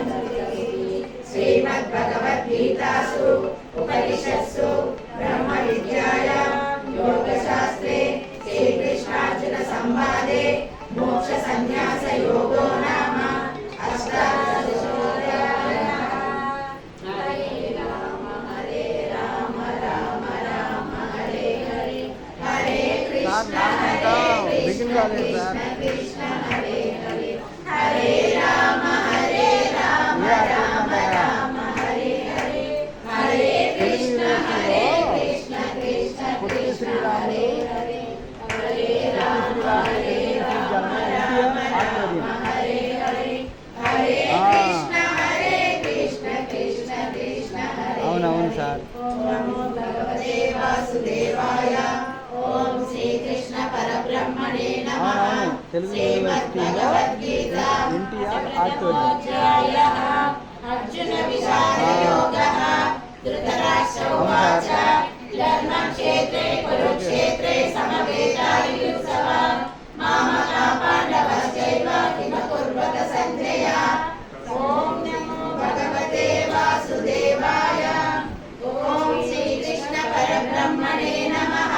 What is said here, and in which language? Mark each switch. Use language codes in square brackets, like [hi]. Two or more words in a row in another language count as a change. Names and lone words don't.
[sa] श्रीमद्भगवद्गीतासु उपनिषत्सु ब्रह्मविद्यायां योगशास्त्रे श्रीकृष्णार्जुन संवादे मोक्षसंन्यासयोगो नाम अष्टादशोऽध्यायः। हरे राम राम राम हरे हरे हरे कृष्ण कृष्ण कृष्ण हरे हरे हरे राम राम राम हरे हरे हरे कृष्ण कृष्ण कृष्ण हरे हरे हरे राम राम हरे हरे हरे कृष्ण कृष्ण कृष्ण हरे [te] అవునవును సార్ [sa] ओम नमो भगवते वासुदेवाय ओम श्री कृष्ण परब्रह्मणे नमः। [te] అవునవును తెలుగు యూనివర్సిటీలో [sa] श्रीमद्भगवद्गीता [te] ఎన్టీఆర్ ఆడిటోరియం [sa] अध्यायः अर्जुन विषादयोगः धृतराष्ट्र उवाच धर्मक्षेत्रे कुरुक्षेत्रे समवेतायुत्सव मामका पाण्डवश्चैव किम कुर्वत सञ्जय। ओम नमो भगवते वासुदेवाय ओम श्रीकृष्ण परब्रह्मणे नमः।